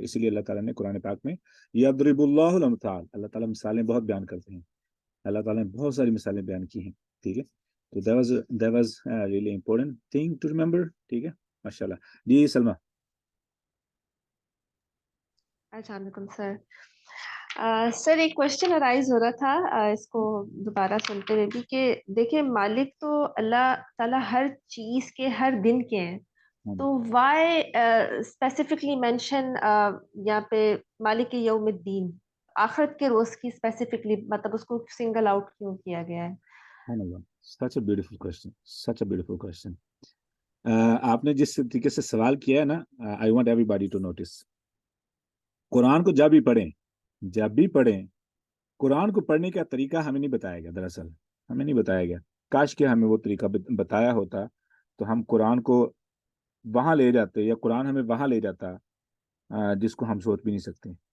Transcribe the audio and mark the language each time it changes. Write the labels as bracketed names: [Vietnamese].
[Urdu] اسی لیے اللہ تعالیٰ نے قرآن پاک میں [Arabic] یضرب اللہ الامثال، [Urdu] اللہ تعالیٰ مثالیں بہت بیان کرتے ہیں. اللہ تعالیٰ نے بہت ساری مثالیں بیان کی ہیں. ٹھیک ہے. [English] تو that was a really important thing to remember. [Urdu] ٹھیک ہے. ماشاء اللہ. جی سلمہ. السلام علیکم سر. سر ایک کوشچن ارائز ہو رہا تھا اس کو دوبارہ سنتے ہوئے بھی کہ دیکھیں مالک تو اللہ تعالیٰ ہر چیز کے ہر دن کے ہیں، تو [English] why specifically mention [Urdu] یہاں پہ مالک یوم الدین، آخرت کے روز کی اسپیسیفکلی، مطلب اس کو سنگل آؤٹ کیوں کیا گیا ہے؟ [English] Such a beautiful question. Such a beautiful question. [Urdu] آپ نے جس طریقے سے سوال کیا ہے نا، [English] I want everybody to notice. [Urdu] قرآن کو جب بھی پڑھیں، قرآن کو پڑھنے کا طریقہ ہمیں نہیں بتایا گیا. دراصل ہمیں نہیں بتایا گیا. کاش کہ ہمیں وہ طریقہ بتایا ہوتا تو ہم قرآن کو وہاں لے جاتے، یا قرآن ہمیں وہاں لے جاتا جس کو ہم سوچ بھی نہیں سکتے.